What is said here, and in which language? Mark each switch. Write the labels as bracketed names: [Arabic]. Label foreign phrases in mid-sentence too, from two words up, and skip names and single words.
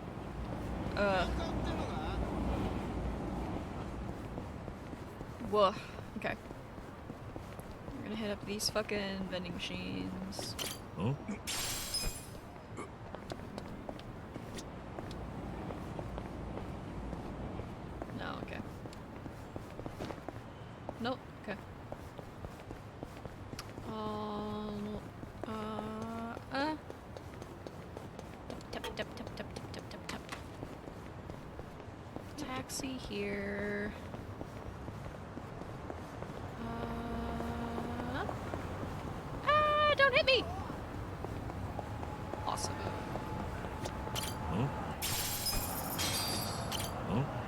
[English] Whoa. Okay. We're gonna hit up these fucking vending machines. Huh? No, okay. Nope, okay. Tap, tap, tap, tap, tap, tap, tap, tap. Taxi here. Don't hit me! Awesome. Huh? Huh?